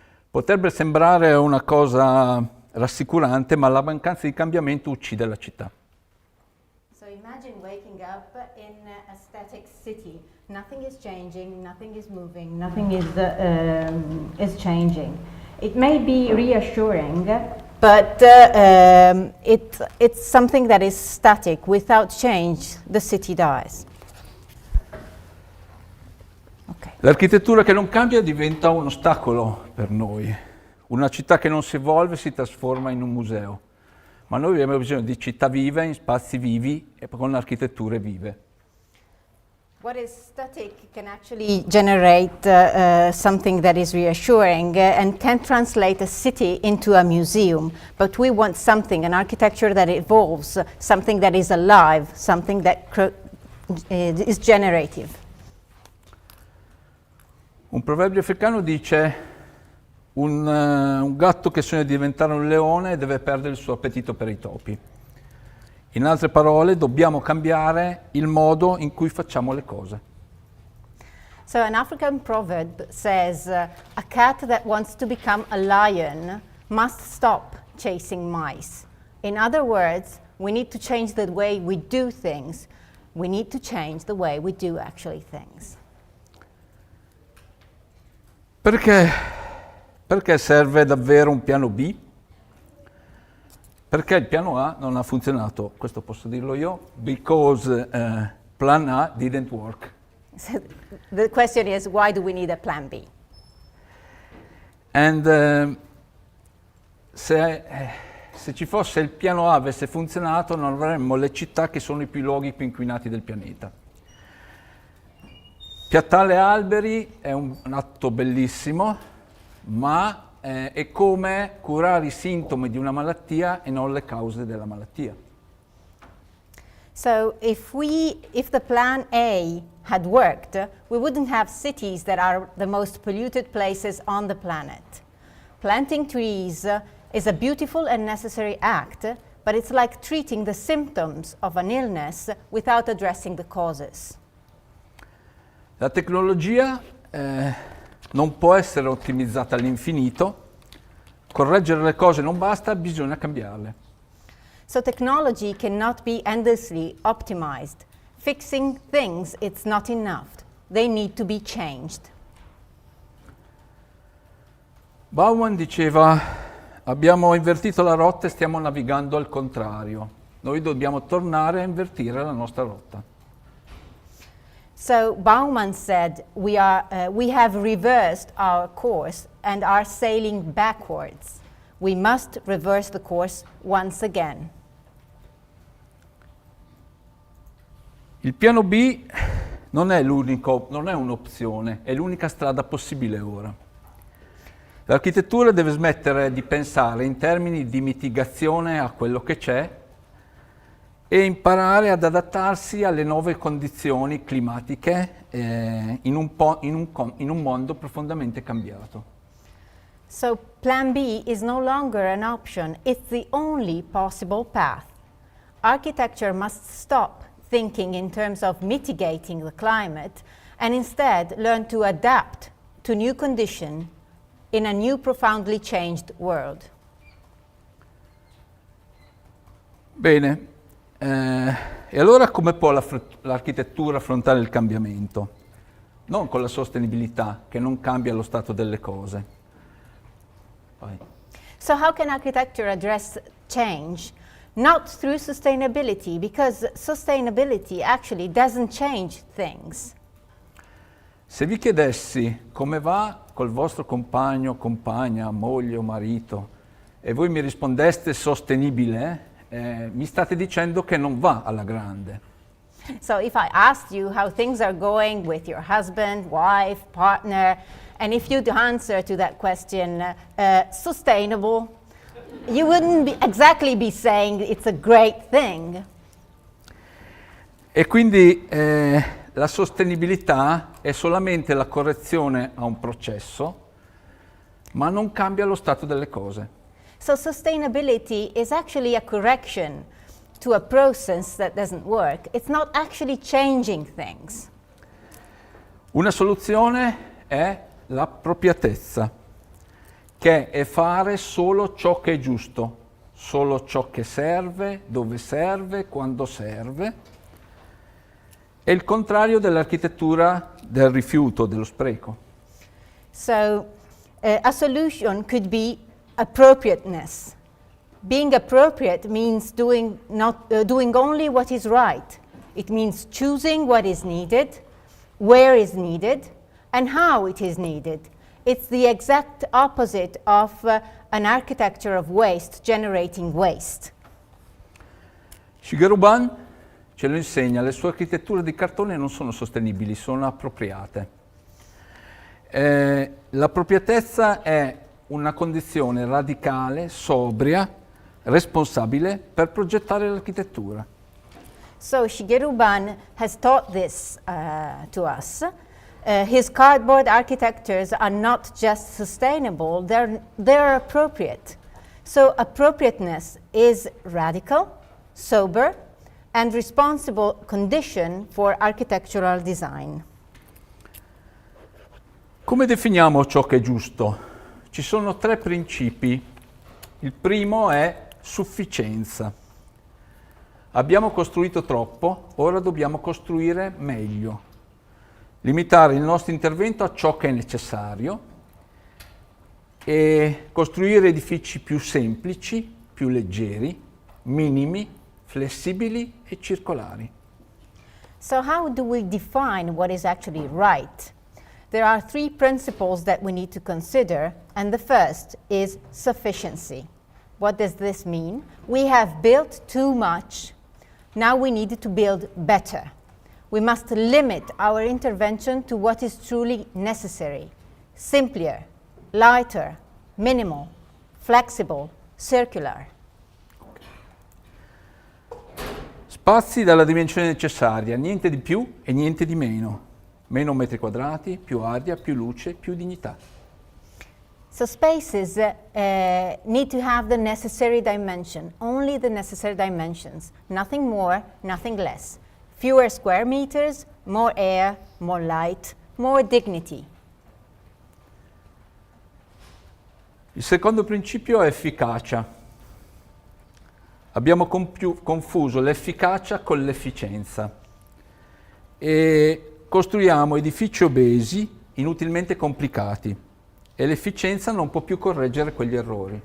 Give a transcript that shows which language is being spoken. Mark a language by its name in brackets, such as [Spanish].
[Italian] Potrebbe sembrare una cosa rassicurante, ma la mancanza di cambiamento uccide la città. [English] So imagine waking up in a static city. Nothing is changing, nothing is moving, nothing is changing. It may be reassuring, but it's something that is static. Without change, the city dies. Okay. [Italian] L'architettura che non cambia diventa un ostacolo per noi. Una città che non si evolve si trasforma in un museo. Ma noi abbiamo bisogno di città vive, in spazi vivi e con architetture vive. [English] What is static can actually generate something that is reassuring and can translate a city into a museum. But we want something, an architecture that evolves, something that is alive, something that is generative. [Italian] Un proverbio africano dice un gatto che sogna di diventare un leone deve perdere il suo appetito per i topi. In altre parole, dobbiamo cambiare il modo in cui facciamo le cose. [English] So an African proverb says, a cat that wants to become a lion must stop chasing mice. In other words, we need to change the way we do things. We need to change the way we do actually things. [Italian] Perché serve davvero un piano B? Perché il piano A non ha funzionato, questo posso dirlo io, [English] because plan A didn't work. So the question is, why do we need a plan B? [Italian] And se ci fosse il piano A avesse funzionato, non avremmo le città che sono i luoghi più inquinati del pianeta. Piantare alberi è un atto bellissimo, ma è come curare i sintomi di una malattia e non le cause della malattia. [English] So if the plan A had worked, we wouldn't have cities that are the most polluted places on the planet. Planting trees is a beautiful and necessary act, but it's like treating the symptoms of an illness without addressing the causes. [Italian] La tecnologia non può essere ottimizzata all'infinito, correggere le cose non basta, bisogna cambiarle. [English] So technology cannot be endlessly optimized. Fixing things, it's not enough. They need to be changed. [Italian] Bauman diceva: abbiamo invertito la rotta e stiamo navigando al contrario. Noi dobbiamo tornare a invertire la nostra rotta. [English] So Bauman said, we have reversed our course and are sailing backwards. We must reverse the course once again. [Italian] Il piano B non è un'opzione, è l'unica strada possibile ora. L'architettura deve smettere di pensare in termini di mitigazione a quello che c'è e imparare ad adattarsi alle nuove condizioni climatiche in un mondo profondamente cambiato. [English] So Plan B is no longer an option, it's the only possible path. Architecture must stop thinking in terms of mitigating the climate and instead learn to adapt to new conditions in a new profoundly changed world. [Italian] Bene, e allora come può l'architettura affrontare il cambiamento? Non con la sostenibilità, che non cambia lo stato delle cose. Vai. [English] So how can architecture address change? Not through sustainability, because sustainability actually doesn't change things. [Italian] Se vi chiedessi come va col vostro compagno, compagna, moglie o marito, e voi mi rispondeste sostenibile, mi state dicendo che non va alla grande. [English] So if I asked you how things are going with your husband, wife, partner, and if you'd answer to that question, sustainable, you wouldn't exactly be saying it's a great thing. [Italian] E quindi la sostenibilità è solamente la correzione a un processo, ma non cambia lo stato delle cose. [English] So sustainability is actually a correction to a process that doesn't work. It's not actually changing things. [Italian] Una soluzione è l'appropriatezza, che è fare solo ciò che è giusto, solo ciò che serve, dove serve, quando serve. È il contrario dell'architettura del rifiuto, dello spreco. [English] So a solution could be appropriateness. Being appropriate means doing only what is right. It means choosing what is needed, where is needed, and how it is needed. It's the exact opposite of an architecture of waste generating waste. [Italian] Shigeru Ban ce lo insegna, le sue architetture di cartone non sono sostenibili, sono appropriate. L'appropriatezza è una condizione radicale, sobria, responsabile per progettare l'architettura. [English] So Shigeru Ban has taught this to us. His cardboard architectures are not just sustainable, they're appropriate. So appropriateness is radical, sober, and responsible condition for architectural design. [Italian] Come definiamo ciò che è giusto? Ci sono 3 principi. Il primo è sufficienza. Abbiamo costruito troppo, ora dobbiamo costruire meglio. Limitare il nostro intervento a ciò che è necessario e costruire edifici più semplici, più leggeri, minimi, flessibili e circolari. [English] So how do we define what is actually right? There are three principles that we need to consider, and the first is sufficiency. What does this mean? We have built too much. Now we need to build better. We must limit our intervention to what is truly necessary. Simpler, lighter, minimal, flexible, circular. [Italian] Spazi dalla dimensione necessaria, niente di più e niente di meno. Meno metri quadrati, più aria, più luce, più dignità. [English] So spaces need to have the necessary dimension, only the necessary dimensions, nothing more, nothing less. Fewer square meters, more air, more light, more dignity. [Italian] Il secondo principio è efficacia. Abbiamo confuso l'efficacia con l'efficienza e costruiamo edifici obesi, inutilmente complicati, e l'efficienza non può più correggere quegli errori.